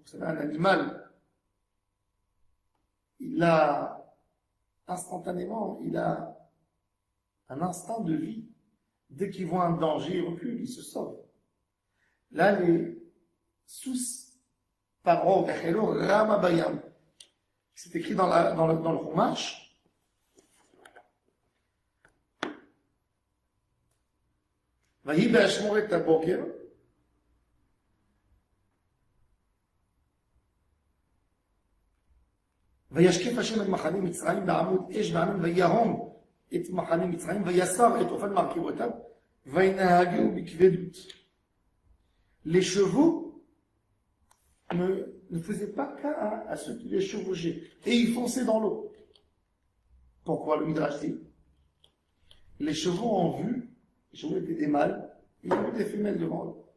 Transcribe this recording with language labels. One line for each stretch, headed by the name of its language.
French: Vous savez, un animal, il a instantanément, il a un instinct de vie. Dès qu'il voit un danger, il recule, il se sauve. Là, les sous Paro, Rama Bayam, c'est écrit dans le Chumash.
Hebrew: ויהי באשמורת הבוקר, וישקף השם את מחנה מצרים בעמוד אש וענן ויהום את מחנה מצרים ויסר את אופן מרכבותיו וינהגו בכבדות.
French: Les chevaux ne faisaient pas cas à ceux qui les chevauchaient et ils fonçaient dans l'eau. Pourquoi le Midrash dit? Les chevaux ont vu, les chevaux étaient des mâles, et ils ont vu des femelles devant eux.